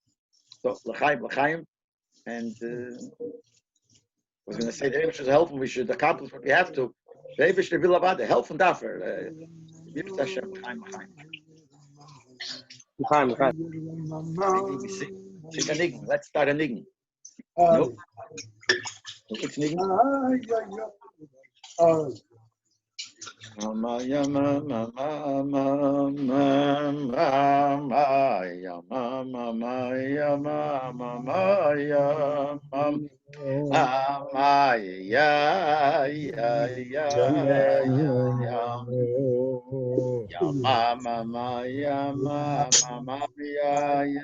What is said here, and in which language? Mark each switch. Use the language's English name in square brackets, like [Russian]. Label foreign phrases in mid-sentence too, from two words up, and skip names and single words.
[English] So L'chaim, and I was going to say the Rebbe should help, and we should accomplish what we have to. The Rebbe should be the help from Dafer. Sing a niggin. Let's start a niggin. No? It's niggin. Mama ya mama mama mama ya mama ya mama ya mama ya ya mama ya mama ya